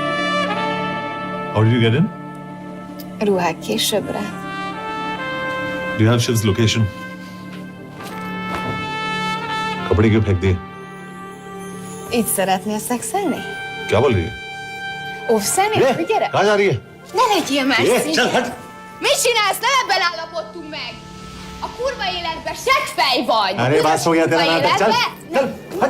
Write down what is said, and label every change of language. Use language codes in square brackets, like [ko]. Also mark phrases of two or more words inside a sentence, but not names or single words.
[en] How did you get in? [hu] Ruhák későbbre. [en] Do you have Shiv's location? [hi] कपड़े क्यों फेंक दिए? [hu] Így szeretnél szexelni? [hi] क्या बोल रही है? [hu] Óv szemét, gyere! [hi] कहाँ जा रही है? [hu] Ne legyél messzi! [hi] चल हट! [hu] Mit csinálsz? Nem ebben állapodtunk meg! A kurva életben seggfej vagy! [hi] अरे बात हो गया तेरा नाटक, चल! चल हट!